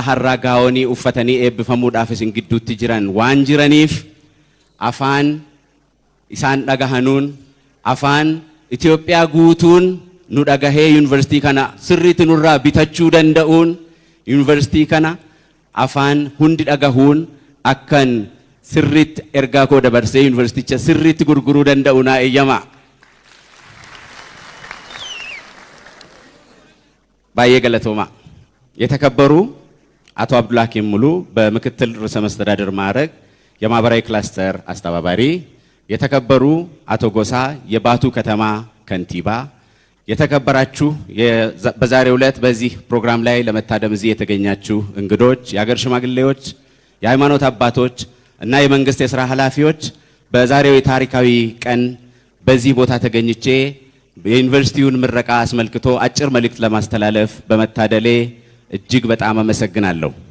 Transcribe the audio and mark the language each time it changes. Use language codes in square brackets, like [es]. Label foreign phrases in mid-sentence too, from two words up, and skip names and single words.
[om] har'aa gaa'onii uffatanii eebbifamuudhaaf isin gidduutti jiran waan jiraniif afaan isaan dhagahanuun, afaan Itoophiyaa guutuun nu dhagahee yuunivarsiitii kana sirriitti nurraa bitachuu danda'uun, yuunivarsiitii kana afaan hundi dhagahuun akkan sirriitti ergaa koo dabarsee yuunivarsiiticha sirriitti gurguruu danda'u naa eeyyamaa. baay'ee galatoomaa [am] የተከበሩ አቶ አብዱል ሀኪም ሙሉ በምክትል ርዕሰ መስተዳድር ማዕረግ የማህበራዊ ክላስተር አስተባባሪ፣ የተከበሩ አቶ ጎሳ የባቱ ከተማ ከንቲባ፣ የተከበራችሁ በዛሬው ዕለት በዚህ ፕሮግራም ላይ ለመታደም እዚህ የተገኛችሁ እንግዶች፣ የሀገር ሽማግሌዎች፣ የሃይማኖት አባቶች እና የመንግስት የሥራ ኃላፊዎች በዛሬው የታሪካዊ ቀን በዚህ ቦታ ተገኝቼ የዩኒቨርሲቲውን ምረቃ አስመልክቶ አጭር መልእክት ለማስተላለፍ በመታደሌ እጅግ በጣም አመሰግናለሁ።